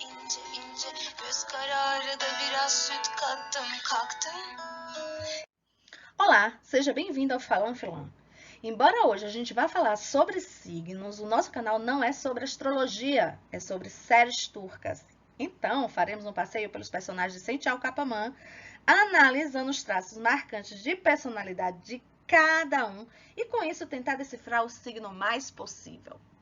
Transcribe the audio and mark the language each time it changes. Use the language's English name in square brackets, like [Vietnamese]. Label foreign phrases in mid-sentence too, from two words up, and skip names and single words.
[Turkish] ince ince, göz kararı da biraz süt kattım kalktım. [Portuguese] Olá, seja bem-vindo ao Falando Filão. Embora hoje a gente vá falar sobre signos, o nosso canal não é sobre astrologia, é sobre séries turcas. Então, faremos um passeio pelos personagens de Sençal Kapamã, analisando os traços marcantes de personalidade de cada um e com isso tentar decifrar o signo mais possível.